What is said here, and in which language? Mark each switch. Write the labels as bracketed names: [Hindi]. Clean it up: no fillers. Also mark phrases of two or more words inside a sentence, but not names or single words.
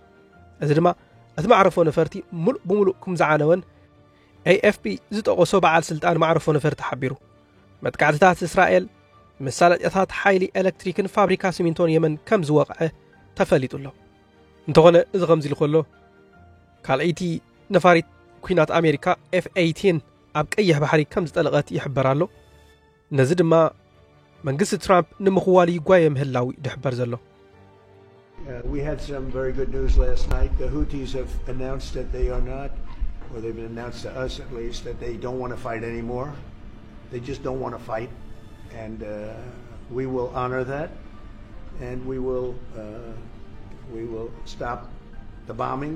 [Tigrinya] እዚ ድማ እቲ ማዕርፎ ነፈርቲ ሙሉእ ብምሉእ ከም ዝዓነወን AFP ዝጠቆሶ በዓል ስልጣን ማዕርፎ ነፈርቲ ሓቢሩ። መጥቃዕትታት እስራኤል መሳለጥያታት ሓይሊ ኤሌክትሪክን ፋብሪካ ሲሚንቶን የመን ከም ዝወቕዐ ተፈሊጡ ኣሎ። እንተኾነ እዚ ከምዚ ኢሉ ከሎ ካልአይቲ ነፋሪት ኩናት ኣሜሪካ F-18 ኣብ ቀይሕ ባሕሪ ከም ዝጠለቐት ይሕበር ኣሎ። ነዚ ድማ መንግስቲ ትራምፕ ንምኽዋል ይጓየ ምህላዊ ድሕበር ዘሎ። [English] We had some very good news last night. The Houthis have announced that they are not, or they've been announced to us at least, that they don't want to fight anymore. They just don't want to fight. And we will honor that. And we will stop the bombings.